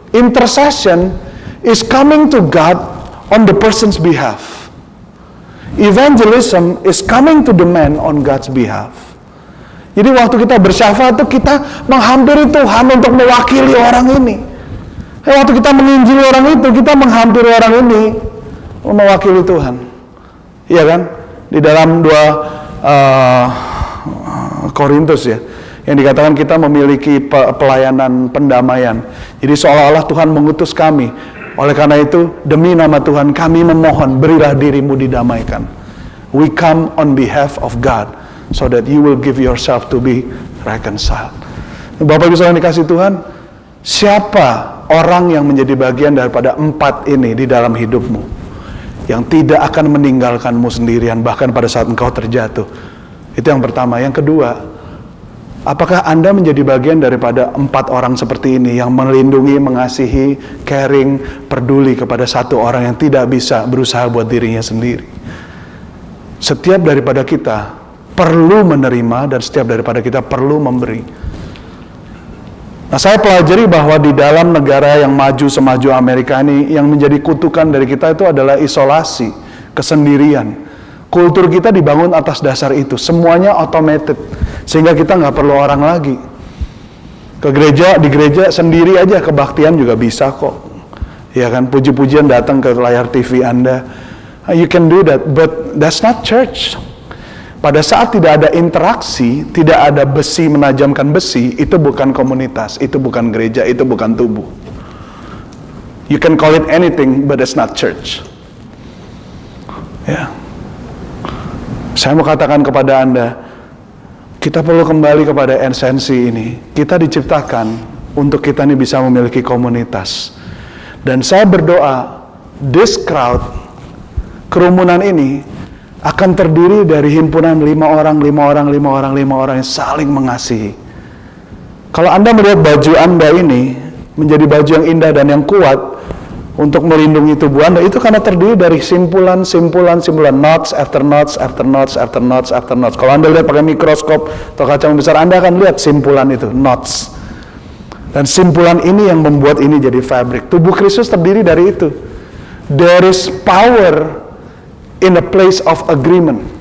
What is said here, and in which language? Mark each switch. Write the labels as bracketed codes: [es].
[en] Intercession is coming to God on the person's behalf. Evangelism is coming to the man on God's behalf. [id] Jadi waktu kita bersyafaat itu kita menghampiri Tuhan untuk mewakili orang ini. Waktu kita menginjili orang itu, kita menghampiri orang ini mewakili Tuhan. Iya kan? Di dalam 2 Korintus ya, yang dikatakan kita memiliki pelayanan pendamaian. Jadi seolah-olah Tuhan mengutus kami. Oleh karena itu, demi nama Tuhan kami memohon, berilah dirimu didamaikan. [en] We come on behalf of God, so that you will give yourself to be reconciled. [id] Bapak Ibu saudara dikasih Tuhan, siapa orang yang menjadi bagian daripada 4 ini di dalam hidupmu, yang tidak akan meninggalkanmu sendirian bahkan pada saat engkau terjatuh? Itu yang pertama. Yang kedua, apakah Anda menjadi bagian daripada 4 orang seperti ini yang melindungi, mengasihi, caring, peduli kepada satu orang yang tidak bisa berusaha buat dirinya sendiri? Setiap daripada kita perlu menerima dan setiap daripada kita perlu memberi. Nah, saya pelajari bahwa di dalam negara yang maju semaju Amerika ini, yang menjadi kutukan dari kita itu adalah isolasi, kesendirian. Kultur kita dibangun atas dasar itu, semuanya automated, sehingga kita nggak perlu orang lagi. Ke gereja, di gereja sendiri aja kebaktian juga bisa kok. Ya kan, puji-pujian datang ke layar TV Anda. [en] You can do that, but that's not church. [id] Pada saat tidak ada interaksi, tidak ada besi menajamkan besi, itu bukan komunitas, itu bukan gereja, itu bukan tubuh. [en] You can call it anything, but it's not church. [id] Ya. Saya mau katakan kepada Anda, kita perlu kembali kepada esensi ini. Kita diciptakan untuk kita ini bisa memiliki komunitas. Dan saya berdoa, this crowd, kerumunan ini akan terdiri dari himpunan 5 orang yang saling mengasihi. Kalau Anda melihat baju Anda ini menjadi baju yang indah dan yang kuat untuk melindungi tubuh Anda, itu karena terdiri dari simpulan, [en] knots after knots. [id] Kalau Anda lihat pakai mikroskop atau kaca besar, Anda akan lihat simpulan itu, knots. Dan simpulan ini yang membuat ini jadi fabric. Tubuh Kristus terdiri dari itu. [en] There is power in a place of agreement.